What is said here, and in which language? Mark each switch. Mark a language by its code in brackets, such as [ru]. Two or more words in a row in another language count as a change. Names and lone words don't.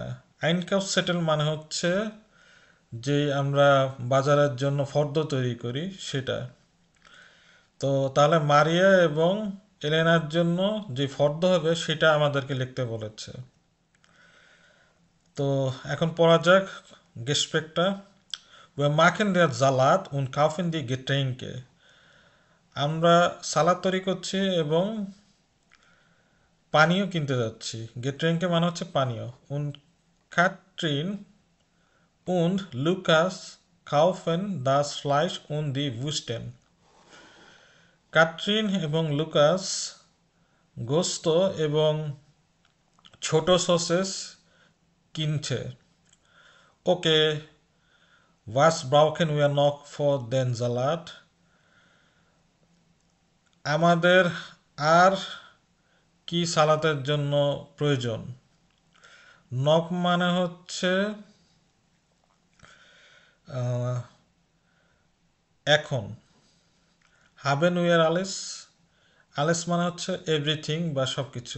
[bn] আইনকাউফসেটেল মানে হচ্ছে যে আমরা বাজারের জন্য ফর্দ তৈরি করি সেটা। তো তাহলে মারিয়া এবং এলেনার জন্য যে ফর্দ হবে সেটা আমাদেরকে লিখতে বলেছে। তো এখন পড়া যাক গেস্পেকটা। [de] Wir machen der Salat und kaufen die Getränke, [bn] আমরা সালাদ তৈরি করছি এবং পানীয় কিনতে যাচ্ছি। গেট্রেঙ্কে মানে হচ্ছে পানীয়। [de] Und Katrin und Lukas kaufen das Fleisch und die Wursten, [bn] কাটরিন এবং লুকাস গোস্ত এবং ছোট সসেস কিনছে। ওকে, [de] was brauchen wir noch for den Salat, [bn] আমাদের আর কি সালাতের জন্য প্রয়োজন। নক মানে হচ্ছে আহ, এখন। [de] Haben wir alles, [bn] আলেস মানে হচ্ছে এভরিথিং বা সব কিছু।